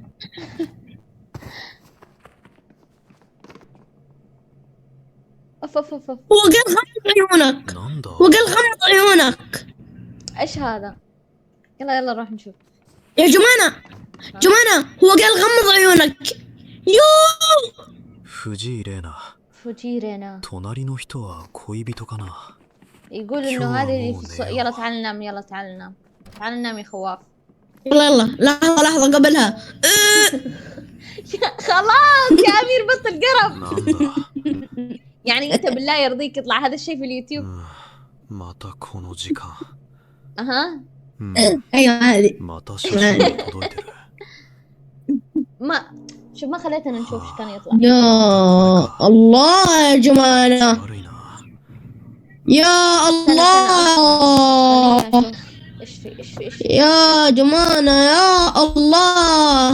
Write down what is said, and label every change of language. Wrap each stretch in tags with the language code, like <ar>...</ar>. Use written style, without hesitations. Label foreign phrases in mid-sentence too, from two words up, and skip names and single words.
<ar>اوف اوف اوف. هو قال غمض عيونك.</ar> <ja>なんだ。</ja> <ar>هو قال غمض عيونك. ايش هذا؟ يلا نروح نشوف. يا جمانة هو قال غمض عيونك. يو 藤井玲奈。 فوجيرنا</ar> <ja>隣の人は恋人かな。</ja> <ar>يقول انه هذه يلا تعال ننام. يلا تعال ننام. تعال ننام يا خواف. يلا لحظة قبلها. خلاص يا امير بطل قرف.</ar> <ja>なんだ。</ja> <ar>يعني انت بالله يرضيك يطلع هذا الشيء في اليوتيوب.</ar> <ja>またこの時間。</ja> <ar>اها ايوه هذه.</ar> <ja>また写真が届いてる。</ja> <ar>ما شوف ما خليتنا نشوف ايش كان يطلع. يا الله يا جمانة.</ar> <ja>悪いな。</ja> <ar>يا الله. ايش في يا جمانة يا الله.</ar>